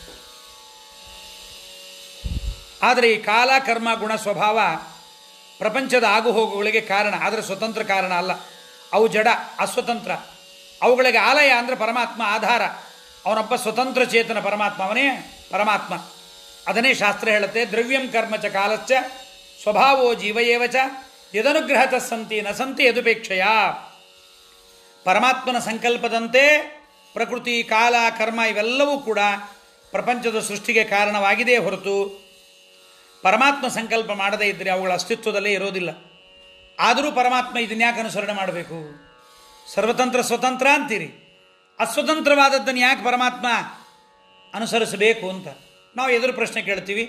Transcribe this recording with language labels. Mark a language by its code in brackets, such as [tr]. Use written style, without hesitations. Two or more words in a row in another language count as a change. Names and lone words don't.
[kn] ಆದರೆ ಈ ಕಾಲ, ಕರ್ಮ, ಗುಣ, ಸ್ವಭಾವ ಪ್ರಪಂಚದ ಆಗುಹೋಗುಗಳಿಗೆ ಕಾರಣ, ಆದರೆ ಸ್ವತಂತ್ರ ಕಾರಣ ಅಲ್ಲ. ಅವು ಜಡ, ಅಸ್ವತಂತ್ರ. ಅವುಗಳಿಗೆ ಆಲಯ ಅಂದರೆ ಪರಮಾತ್ಮ ಆಧಾರ. ಅವನೊಬ್ಬ ಸ್ವತಂತ್ರ ಚೇತನ ಪರಮಾತ್ಮ, ಅವನೇ ಪರಮಾತ್ಮ. ಅದನ್ನೇ ಶಾಸ್ತ್ರ ಹೇಳುತ್ತೆ, [sa] ದ್ರವ್ಯಂ ಕರ್ಮ ಚ ಕಾಲಶ್ಚ ಸ್ವಭಾವೋ ಜೀವಯೇವಚ ಯದನುಗ್ರಹತ ಸಂತಿ ನ ಸಂತಿ ಯದುಪೇಕ್ಷೆಯ. [kn] ಪರಮಾತ್ಮನ ಸಂಕಲ್ಪದಂತೆ ಪ್ರಕೃತಿ, ಕಾಲ, ಕರ್ಮ ಇವೆಲ್ಲವೂ ಕೂಡ ಪ್ರಪಂಚದ ಸೃಷ್ಟಿಗೆ ಕಾರಣವಾಗಿದೆ ಹೊರತು ಪರಮಾತ್ಮ ಸಂಕಲ್ಪ ಮಾಡದೇ ಇದ್ದರೆ ಅವುಗಳ ಅಸ್ತಿತ್ವದಲ್ಲೇ ಇರೋದಿಲ್ಲ. ಆದರೂ ಪರಮಾತ್ಮ ಇದನ್ಯಾಕೆ ಅನುಸರಣೆ ಮಾಡಬೇಕು? ಸರ್ವತಂತ್ರ ಸ್ವತಂತ್ರ ಅಂತೀರಿ, ಅಸ್ವತಂತ್ರವಾದದ್ದನ್ನು ಯಾಕೆ ಪರಮಾತ್ಮ ಅನುಸರಿಸಬೇಕು ಅಂತ ನಾವು ಎದುರು ಪ್ರಶ್ನೆ ಕೇಳ್ತೀವಿ.